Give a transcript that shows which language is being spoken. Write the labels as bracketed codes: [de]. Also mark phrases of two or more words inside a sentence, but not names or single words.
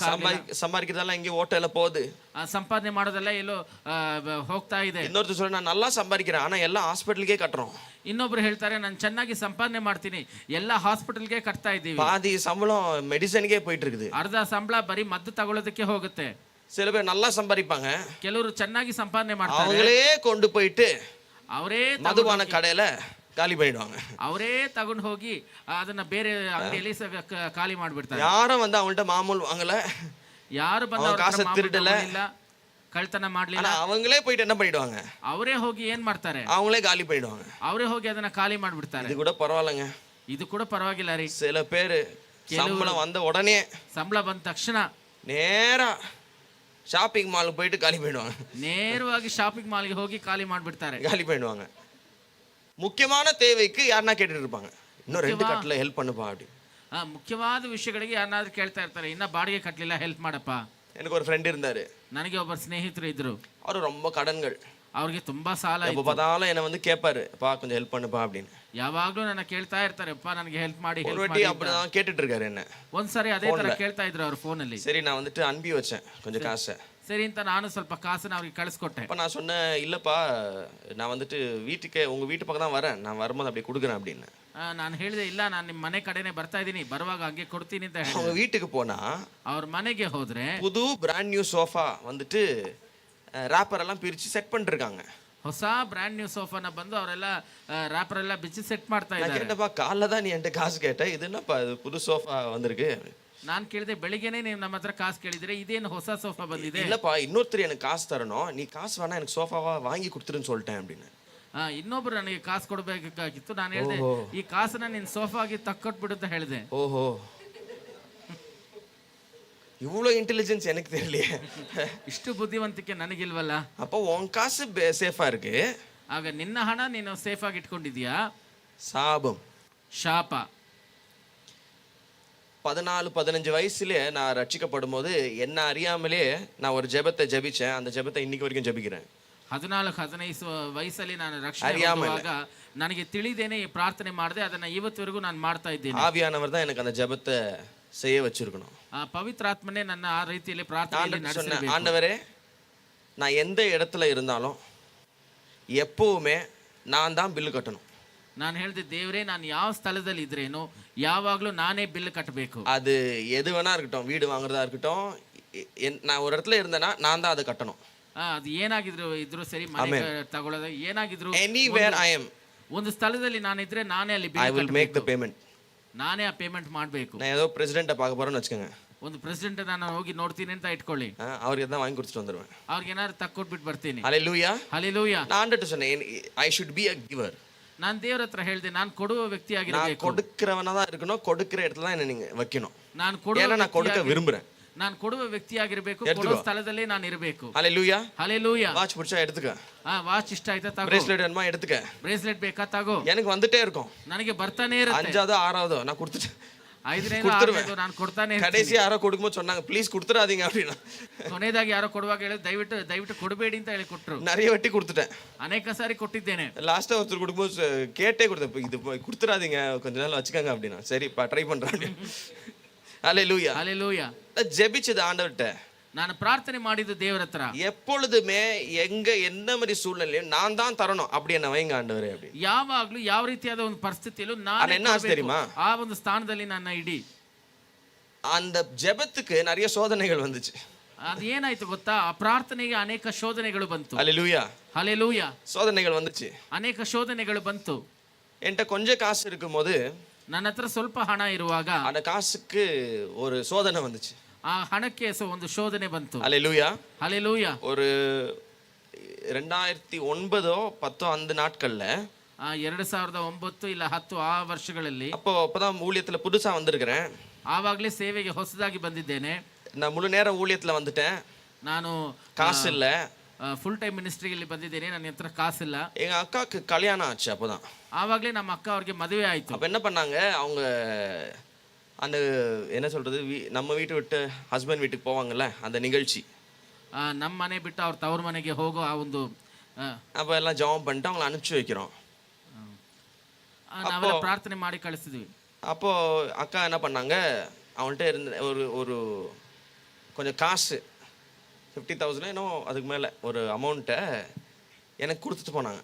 [ta] சம்பாதிக்கிறதெல்லாம் இங்கே ஓட்டல போகுது. [kn] ಸಂಪಾದನೆ ಮಾಡೋದೆಲ್ಲ ಎಲ್ಲೋ ಹೋಗ್ತಾ ಇದೆ. [ta] இன்னொருத்தர் சொல்ற, நான் நல்லா சம்பாதிக்கிறேன், ஆனா எல்லாம் ஹாஸ்பிட்டலுக்கே கட்டுறோம். [kn] ಇನ್ನೊಬ್ರು ಹೇಳ್ತಾರೆ, ನಾನು ಚೆನ್ನಾಗಿ ಸಂಪಾದನೆ ಮಾಡ್ತೀನಿ, ಎಲ್ಲ ಹಾಸ್ಪಿಟಲ್ಗೆ ಕಟ್ತಾ ಇದ್ದೀವಿ. [ta] பாதி சம்பளம் மெடிசனுக்கே போயிட்டு இருக்குது. [kn] ಅರ್ಧ ಸಂಬಳ ಬರೀ ಮದ್ದು ತಗೊಳ್ಳೋದಕ್ಕೆ ಹೋಗುತ್ತೆ. [ta] சில பேர் நல்லா சம்பாதிப்பாங்க, [kn] ಕೆಲವರು ಚೆನ್ನಾಗಿ ಸಂಪಾದನೆ ಮಾಡ್ತಾರೆ, [ta] அவங்களே கொண்டு போயிட்டு [kn] ಅವರೇ [ta] மதுபான கடையில காலி பண்ணிடுவாங்க. [kn] ಅವರೇ ತಗೊಂಡು ಹೋಗಿ ಅದನ್ನ ಬೇರೆ ಅಂಗಡಿಯಲ್ಲಿ ಖಾಲಿ ಮಾಡ್ಬಿಡ್ತಾರೆ. [ta] யாரும் வந்து அவங்கள்ட்ட மாமூல் வாங்கல, [kn] ಯಾರು ಬಂದು [ta] காசை திருடல, [kn] ಕಳ್ತನ ಮಾಡ್ಲಿಲ್ಲ, [ta] அவங்களே போயிட்டு என்ன பண்ணிடுவாங்க? [kn] ಅವರೇ ಹೋಗಿ ಏನ್ ಮಾಡ್ತಾರೆ? [ta] அவங்களே காலி பண்ணிடுவாங்க. [kn] ಅವರೇ ಹೋಗಿ ಅದನ್ನ ಖಾಲಿ ಮಾಡ್ಬಿಡ್ತಾರೆ. [ta] இது கூட பரவாயில்லைங்க. [kn] ಇದು ಕೂಡ ಪರವಾಗಿಲ್ಲ ರೀ. [ta] சில பேர் சம்பளம் வந்த உடனே [kn] ಸಂಬಳ ಬಂದ ತಕ್ಷಣ [ta] நேரா [en] shopping mall [ta] போயிட்டு காலி பண்ணிடுவாங்க. [kn] ನೇರವಾಗಿ [en] shopping mall [kn] ಹೋಗಿ ಖಾಲಿ ಮಾಡ್ಬಿಡ್ತಾರೆ, [ta] காலி பண்ணிடுவாங்க. முக்கியமான தேவைக்கு யாருன்னா கேட்டுட்டு இருப்பாங்க, இன்னும் 2 கட்டல ஹெல்ப் பண்ணுப்பா அப்படி. [kn] ಮುಖ್ಯವಾದ ವಿಷಯಗಳಿಗೆ ಯಾರಾದ್ರೂ ಕೇಳ್ತಾ ಇರ್ತಾರೆ, ಇನ್ನ ಬಾಡಿಗೆ ಕಟ್ಟಲಿಲ್ಲ, ಹೆಲ್ಪ್ ಮಾಡಪ್ಪ. [ta] எனக்கு ஒரு ஃப்ரெண்ட் இருந்தாரு, [kn] ನನಗೆ ಒಬ್ಬರು ಸ್ನೇಹಿತರು ಇದ್ರು. [ta] ಅವರು ரொம்ப கடன்கள், [kn] ಅವ್ರಿಗೆ ತುಂಬಾ ಸಾಲ [ta] எப்ப பார்த்தாலும் என்ன வந்து கேட்பாரு, அப்பா கொஞ்சம் ஹெல்ப் பண்ணுப்பா அப்படின்னு. [kn] ಯಾವಾಗ್ಲೂ ನನ್ನ ಕೇಳ್ತಾ ಇರ್ತಾರೆ, ಅಪ್ಪ ನನಗೆ ಹೆಲ್ಪ್ ಮಾಡಿ [ta] ஒரு [kn] ಹೆಲ್ಪ್ [ta] வாட்டி [kn] ಮಾಡಿ. [ta] அப்படிதான் கேட்டுட்டு இருக்காரு என்ன. [kn] ಒಂದ್ಸರಿ ಅದೇ ತರ ಕೇಳ್ತಾ ಇದ್ರು ಅವ್ರ ಫೋನಲ್ಲಿ. [ta] சரி, நான் வந்துட்டு அனுப்பி வச்சேன் கொஞ்சம் காசை. [kn] ಸರಿ ಅಂತ ನಾನು ಸ್ವಲ್ಪ ಕಾಸನ್ನ ಅವ್ರಿಗೆ ಕಳಿಸ್ಕೊಟ್ಟೆ. [ta] அப்ப நான் சொன்னேன், இல்லப்பா நான் வந்துட்டு வீட்டுக்கு உங்க வீட்டு பக்கம் தான் வரேன், நான் வரும்போது அப்படியே கொடுக்குறேன் அப்படின்னு. [kn] ನಾನು ಹೇಳಿದೆ, ಇಲ್ಲ ನಾನು ನಿಮ್ಮ ಮನೆ ಕಡೆನೆ ಬರ್ತಾ ಇದ್ದೀನಿ, ಬರುವಾಗ ಹಂಗೆ ಕೊಡ್ತೀನಿ ಅಂತ ಹೇಳಿ. [ta] அவங்க வீட்டுக்கு போனா [kn] ಅವ್ರ ಮನೆಗೆ ಹೋದ್ರೆ [ta] புது [en] brand new [ta] சோஃபா வந்துட்டு ராப்பர் எல்லாம் பிரிச்சு செட் பண்ணிருக்காங்க. [kn] ಹೊಸ [en] brand new [kn] ಸೋಫಾನ ಬಂದು ಅವರೆಲ್ಲ ರ್ಯಾಪರ್ ಎಲ್ಲ ಬಿಚ್ಚಿ ಸೆಟ್ ಮಾಡ್ತಾ [ta] நான் [kn] ಇದ್ದಾರೆ. [ta] கேட்டப்பா, காலைல தான் நீ என்கிட்ட காசு கேட்ட, இது என்னப்பா இது புது சோஃபா வந்திருக்கு? [kn] ನಾನು ಕೇಳಿದೆ, ಬೆಳಿಗ್ಗೆನೆ ನೀವು ನಮ್ಮ ಹತ್ರ ಕಾಸು ಕೇಳಿದ್ರೆ ಇದೇನು ಹೊಸ ಸೋಫಾ ಬಂದಿದೆ? [ta] இல்லப்பா, இன்னொருத்தர் எனக்கு காசு தரணும், நீ காசு வேணா எனக்கு சோஃபாவா வாங்கி கொடுத்துருன்னு சொல்லிட்டேன் அப்படின்னு. [kn] ಇನ್ನೊಬ್ರು ನನಗೆ ಕಾಸು ಕೊಡಬೇಕಾಗಿತ್ತು, ನಾನು ಹೇಳಿದೆ ಈ ಕಾಸನ್ನ ನೀನ್ ಸೋಫಾಗಿ ತಕ್ಕೊಟ್ಬಿಡು ಅಂತ ಹೇಳಿದೆ. [ta] ஓஹோ, இவ்வளோ இன்டெலிஜென்ஸ் எனக்கு தெரியலையே. [kn] ಇಷ್ಟು ಬುದ್ಧಿವಂತಿಕೆ ನನಗಿಲ್ವಲ್ಲ. [ta] அப்போ உன் காசு சேஃபா இருக்கு, [kn] ಆಗ ನಿನ್ನ ಹಣ ನೀನು ಸೇಫ್ ಆಗಿ ಇಟ್ಕೊಂಡಿದ್ಯಾ? [ta] சாபம். [kn] ಶಾಪ. [ta] 14-15 வயசுல நான் ரட்சிக்கப்படும் போது என்ன அறியாமலே நான் ஒரு ஜெபத்தை ஜெபிச்சேன். அந்த ஜெபத்தை இன்னைக்கு வரைக்கும் ஜெபிக்கிறேன். [kn] 14-15 ವಯಸ್ಸಲ್ಲಿ ನಾನು ರಕ್ಷಣೆ [ta] அறியாமல் [kn] ಹೊಂದುವಾಗ ನನಗೆ ತಿಳಿದೇನೆ ಈ ಪ್ರಾರ್ಥನೆ ಮಾಡಿದೆ. ಅದನ್ನ ಇವತ್ತಿವರೆಗೂ ನಾನು ಮಾಡ್ತಾ ಇದ್ದೇನೆ. [ta] ஆவியானவர் தான் எனக்கு அந்த ஜெபத்தை செய்ய வச்சிருக்கணும். [kn] ಪವಿತ್ರಾತ್ಮನೇ ನನ್ನ ಆ ರೀತಿಯಲ್ಲಿ ಪ್ರಾರ್ಥನೆಯಲ್ಲಿ [ta] ஆண்டவர்ட்ட சொன்னேன், [kn] ನಡೆಸಬೇಕು. [ta] ஆண்டவரே நான் எந்த இடத்துல இருந்தாலும் எப்பவுமே நான் தான் பில்லு கட்டணும். [kn] ನಾನು ಹೇಳಿದೆ, ದೇವರೇ ನಾನು ಯಾವ ಸ್ಥಳದಲ್ಲಿ ಇದ್ರೇನು ಯಾವಾಗ್ಲೂ ನಾನೇ ಬಿಲ್ ಕಟ್ಟಬೇಕು. [ta] அது எது வேணா இருக்கட்டும், வீடு வாங்குறதா இருக்கட்டும், நான் ஒரு இடத்துல இருந்தேன்னா நான் தான் அதை கட்டணும். [kn] ಅದು ಇದ್ರು ಸರಿ, ಮನೆ ತಗೊಳ್ಳೋದು ಏನಾಗಿದ್ರು, [en] Anywhere I am, [kn] ಒಂದು ಸ್ಥಳದಲ್ಲಿ ನಾನಿದ್ರೆ ನಾನೇ ಅಲ್ಲಿ [en] I will make the payment. [kn] ನಾನೇ ಆ ಪೇಮೆಂಟ್ ಮಾಡಬೇಕು. [ta] நான் ஏதோ பிரசிடென்ட்டை பார்க்க போறேன்னு வச்சுக்கோங்க, [kn] ಒಂದು ಪ್ರೆಸಿಡೆಂಟ್ ನಾನು ಹೋಗಿ ನೋಡ್ತೀನಿ ಅಂತ ಇಟ್ಕೊಳ್ಳಿ, [ta] அவருக்கு தான் வாங்கி கொடுத்துட்டு வந்துடுவேன். [kn] ಅವ್ರಿಗೆ ಏನಾದ್ರು ತಕ್ಕೊಟ್ಬಿಟ್ಟು ಬರ್ತೀನಿ. [ta] ஹalleluya. [kn] ಹಲ್ಲೆಲೂಯಾ. [ta] நான் ஆண்டவர்ட்ட சொன்னேன், [en] I should be a giver. [kn] ನಾನು ದೇವರ ಹತ್ರ ಹೇಳಿದೆ, ನಾನು ಕೊಡುವ [ta] நான் [kn] ವ್ಯಕ್ತಿಯಾಗಿರಬೇಕು. [ta] கொடுக்கிறவனா தான் இருக்கணும், கொடுக்கிற இடத்துல தான் என்ன நீங்க வைக்கணும். [kn] ನಾನು ಕೊಡುವ [ta] ஏன்னா நான் கொடுக்க விரும்புறேன். [kn] ನಾನು ಕೊಡುವ ವ್ಯಕ್ತಿಯಾಗಿರಬೇಕು, [ta] எடுத்துக்கೋ. [kn] ಕೊಡುವ ಸ್ಥಳದಲ್ಲೇ ನಾನು ಇರಬೇಕು. [ta] ஹalleluya. [kn] ಹಲ್ಲೆಲೂಯಾ. [ta] வாட்ச் பிடிச்சா எடுத்துக்க, [kn] ವಾಚ್ ಇಷ್ಟ ಆಯ್ತಾ ತಗೋ, [ta] பிரேஸ்லெட் வேணுமா எடுத்துக்க. [kn] ಬ್ರೇಸ್ಲೆಟ್ ಬೇಕಾ ತಗೋ. [ta] எனக்கு வந்துட்டே இருக்கும், [kn] ನನಗೆ ಬರ್ತಾನೆ ಇರುತ್ತೆ. [ta] 5வது 6வது நான் கொடுத்துட்டேன். [kn] 5ನೇ [ta] கொடுத்துருவேன். [kn] 6ನೇದು ನಾನು ಕೊಡ್ತಾನೆ ಇರ್ತೀನಿ. [ta] கடைசி யாரோ கொடுக்கும்போது சொன்னாங்க, ப்ளீஸ் கொடுத்துறாதீங்க அப்படின்னா. [kn] ಕೊನೆಯದಾಗಿ ಯಾರೋ ಕೊಡುವಾಗ ಹೇಳಿ, ದಯವಿಟ್ಟು ಕೊಡಬೇಡಿ ಅಂತ ಹೇಳಿ ಕೊಟ್ರು. [ta] நிறைய வட்டி கொடுத்துட்டேன். [kn] ಅನೇಕ ಸಾರಿ ಕೊಟ್ಟಿದ್ದೇನೆ. [ta] லாஸ்டா ஒருத்தர் கொடுக்கும்போது கேட்டே கொடுத்தேன், இது கொடுத்துறாதீங்க, கொஞ்ச நாள் வச்சுக்கோங்க அப்படின்னா. சரிப்பா ட்ரை பண்றேன். ஹalleluya. [kn] ಹಲ್ಲೆಲೂಯಾ. [ta] ஜெபிச்சது ஆண்டவர்ட்ட. [kn] ನಾನು ಪ್ರಾರ್ಥನೆ ಮಾಡಿದ್ದು ದೇವರ ಹತ್ರ, [ta] எப்பொழுதுமே எங்க என்ன மாதிரி சூழ்நிலையும் நான் தான் தரணும், அப்படி என்ன வைங்க ஆண்டவரே அப்படி. [kn] ಯಾವಾಗ್ಲೂ ಯಾವ ರೀತಿಯಾದ ಒಂದು ಪರಿಸ್ಥಿತಿಯಲ್ಲೂ ಆದ್ರೆ ನಾನು [ta] என்ன ஆச்சு தெரியுமா? [kn] ಆ ಒಂದು ಸ್ಥಾನದಲ್ಲಿ ನನ್ನ ಇಡಿ. [ta] அந்த ஜெபத்துக்கு நிறைய சோதனைகள் வந்துச்சு. [kn] ಅದೇನಾಯ್ತು ಗೊತ್ತಾ, ಆ ಪ್ರಾರ್ಥನೆಗೆ ಅನೇಕ ಶೋಧನೆಗಳು ಬಂತು. [ta] ஹalleluya. [kn] ಹಲ್ಲೆಲೂಯಾ. [ta] சோதனைகள் வந்துச்சு. [kn] ಅನೇಕ ಶೋಧನೆಗಳು ಬಂತು. [ta] என்கிட்ட கொஞ்சம் காசு இருக்கும்போது [kn] ನನ್ನ ಹತ್ರ ಸ್ವಲ್ಪ ಹಣ ಇರುವಾಗ [ta] அந்த காசுக்கு ஒரு சோதனை வந்துச்சு. [kn] ಆ ಹಣಕ್ಕೆ ಒಂದು ಶೋಧನೆ ಬಂತು. [ta] ஹalleluya. [kn] ಹಲ್ಲೆಲೂಯಾ. [ta] ஒரு 2009-10 அந்த நாட்கள்ல [kn] 2009 ಇಲ್ಲ 10 ಆ ವರ್ಷಗಳಲ್ಲಿ, [ta] அப்பதான் ஊழியத்துல புதுசா வந்திருக்கிறேன். [kn] ಆವಾಗಲೇ ಸೇವೆಗೆ ಹೊಸದಾಗಿ ಬಂದಿದ್ದೇನೆ. [ta] நான் முழு நேர ஊழியத்துல வந்துட்டேன். [kn] ನಾನು [ta] காசு இல்ல. [en] full time ministry [kn] ಬಂದಿದ್ದೇನೆ. ನನ್ನ ಹತ್ರ ಕಾಸಿಲ್ಲ. [ta] எங்க அக்காவுக்கு கல்யாணம் ஆச்சு. அப்பதான் [kn] ಆವಾಗಲೇ ನಮ್ಮ ಅಕ್ಕ ಅವ್ರಿಗೆ ಮದುವೆ ಆಯ್ತು. [ta] அப்ப என்ன பண்ணாங்க, அவங்க அந்த என்ன சொல்றது, நம்ம வீட்டை விட்டு ஹஸ்பண்ட் வீட்டுக்கு போவாங்கல்ல, அந்த நிகழ்ச்சி. [kn] ನಮ್ಮ ಮನೆ ಬಿಟ್ಟು ಅವ್ರ ತವ್ರ ಮನೆಗೆ ಹೋಗೋ ಆ ಒಂದು, [ta] அப்ப எல்லாம் ஜெபம் பண்ணிட்டு அவங்கள அனுப்பிச்சு வைக்கிறோம். [kn] ನಾವೆಲ್ಲ ಪ್ರಾರ್ಥನೆ ಮಾಡಿ ಕಳಿಸಿದ್ವಿ. [ta] அப்போ அக்கா என்ன பண்ணாங்க, அவன்கிட்ட இருந்த ஒரு கொஞ்சம் காசு 50,000 ಏನೋ அதுக்கு மேல ஒரு அமௌண்ட்டை எனக்கு கொடுத்துட்டு போனாங்க.